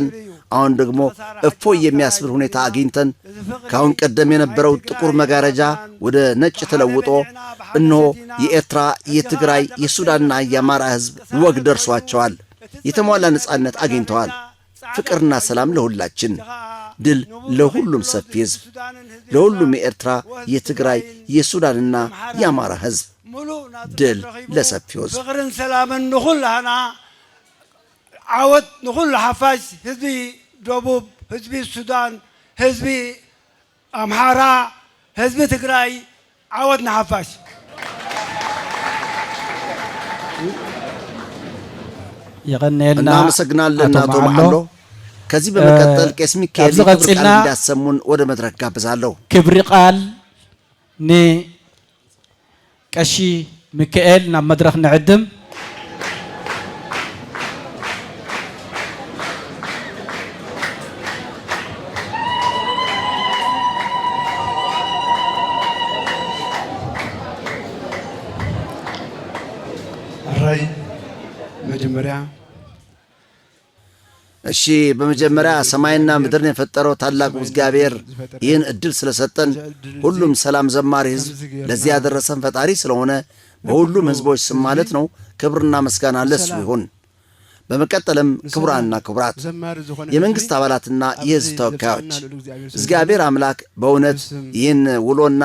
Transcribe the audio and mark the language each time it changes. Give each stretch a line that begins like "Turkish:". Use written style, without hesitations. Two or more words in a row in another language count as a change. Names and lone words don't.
Amharic: አሁን ደግሞ እፎይ የሚያስብል ሁኔታ አግኝተን ካሁን ቀደም የነበረው ጥቁር መጋረጃ ወደ ነጭ ተለውጦ እነሆ የኤርትራ የትግራይ የሱዳንና የአማራ ህዝብ ወግ ደርሷቸዋል። የተሟላ ነጻነት አግኝተዋል። ፍቅርና ሰላም ለሁላችን፣ ድል ለሁሉም ሰፊ ህዝብ፣ ለሁሉም የኤርትራ የትግራይ የሱዳንና የአማራ ህዝብ፣ ድል ለሰፊው ህዝብ።
Tigrinya: ፍቅርን ሰላምን ንኹላና ዓወት ንኹሉ ሓፋሽ ህዝቢ ደቡብ፣ ህዝቢ ሱዳን፣ ህዝቢ አምሓራ፣ ህዝቢ ትግራይ ዓወት ንሓፋሽ።
Amharic: እናመሰግናለን አቶ መዓሎ። ከዚህ በመቀጠል ቄስ ሚካኤል ክብር ቃል እንዲያሰሙን ወደ መድረክ ጋብዛለሁ።
Tigrinya: ክብሪ ቃል ኒ ቀሺ ሚካኤል ናብ መድረክ ንዕድም።
Amharic: ራይ መጀመሪያ እሺ፣ በመጀመሪያ ሰማይና ምድርን የፈጠረው ታላቁ እግዚአብሔር ይህን እድል ስለሰጠን ሁሉም ሰላም ዘማሪ ህዝብ ለዚህ ያደረሰን ፈጣሪ ስለሆነ በሁሉም ህዝቦች ስም ማለት ነው ክብርና ምስጋና ለሱ ይሁን። በመቀጠልም ክቡራንና ክቡራት የመንግስት አባላትና የህዝብ ተወካዮች እግዚአብሔር አምላክ በእውነት ይህን ውሎና